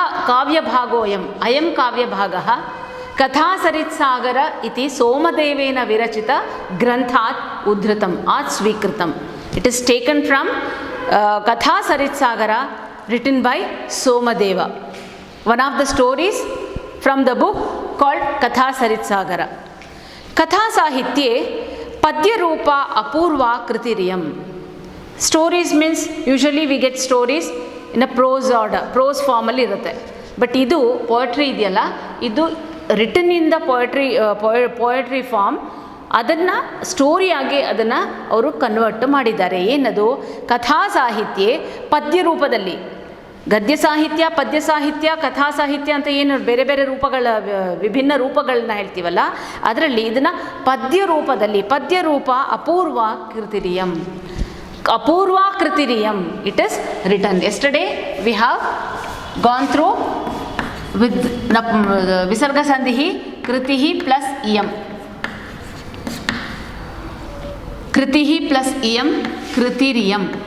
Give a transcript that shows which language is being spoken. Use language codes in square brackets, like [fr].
[sa] ಕಾವ್ಯಭಾಗೋಯಂ ಅಯಂ ಕಾವ್ಯಭಾಗಃ ಕಥಾ ಸರಿತ್ ಸಾಗರ ಇತಿ ಸೋಮದೇವೇನ ವಿರಚಿತ ಗ್ರಂಥಾತ್ ಉದ್ಧೃತಂ ಆತ್ ಸ್ವೀಕೃತಂ. [en] It is taken from Katha Sarit Sagara written by Somadeva. One of the stories from the book called Katha Sarit Sagara. [sa] Katha Sahitye Padya Rupa Apurva Kritiriyam. [en] Stories means usually we get stories in a prose order, prose form [kn] ಅಲ್ಲಿ ಇರುತ್ತೆ. But ಇದು poetry ಇದೆಯಲ್ಲ, ಇದು [en] written in the poetry form, [kn] ಅದನ್ನು ಸ್ಟೋರಿಯಾಗಿ ಅದನ್ನು ಅವರು convert ಮಾಡಿದ್ದಾರೆ. ಏನದು? ಕಥಾ ಸಾಹಿತ್ಯ ಪದ್ಯ ರೂಪದಲ್ಲಿ. ಗದ್ಯ ಸಾಹಿತ್ಯ, ಪದ್ಯ ಸಾಹಿತ್ಯ, ಕಥಾ ಸಾಹಿತ್ಯ ಅಂತ ಏನು ಬೇರೆ ಬೇರೆ ರೂಪಗಳ ವಿಭಿನ್ನ ರೂಪಗಳನ್ನ ಹೇಳ್ತೀವಲ್ಲ, ಅದರಲ್ಲಿ ಇದನ್ನು ಪದ್ಯ ರೂಪದಲ್ಲಿ, [sa] ಪದ್ಯ ರೂಪ ಅಪೂರ್ವ ಕೃತಿರಿಯಂ. ಅಪೂರ್ವ ಕೃತಿರಿಯಂ [en] It is written. Yesterday we have gone through with visarga sandhi kritihi plus iyam, kritihi plus iyam kritiriyam.